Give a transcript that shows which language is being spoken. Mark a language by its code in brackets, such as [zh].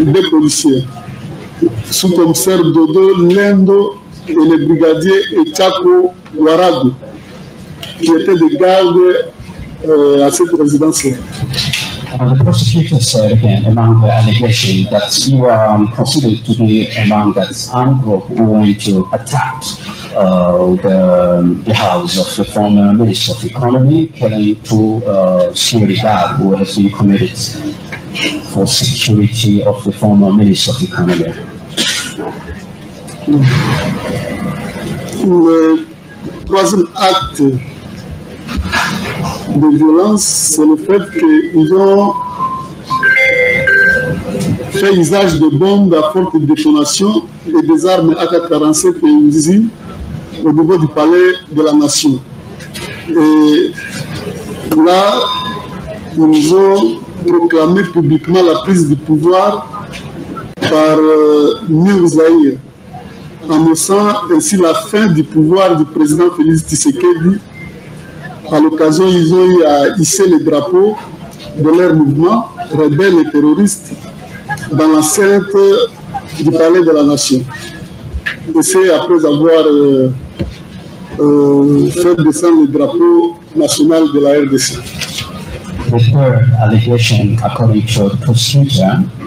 [fr] policiers, sous-commissaire Dodo Lendo et le brigadier Echako Warago, qui étaient des gardes à cette résidence-là. [en] The prosecutor said again among the allegations that you are considered to be among that armed group who want to attack the house of the former Minister of Economy, killing 2 security guards who has been committed for security of the former Minister of Economy. [fr] Le troisième acte de violence, c'est le fait qu'ils ont fait usage de bombes à forte détonation et des armes AK-47 et Uzi au niveau du palais de la Nation. Et là, ils ont proclamé publiquement la prise du pouvoir par New Zaïre, annonçant ainsi la fin du pouvoir du président Félix Tshisekedi. À l'occasion, ils ont eu à hisser les drapeaux de leur mouvement, rebelles et terroristes, dans l'enceinte du palais de la Nation. Et c'est après avoir fait descendre le drapeau national de la RDC. [en] The third allegation, according to the prosecutor,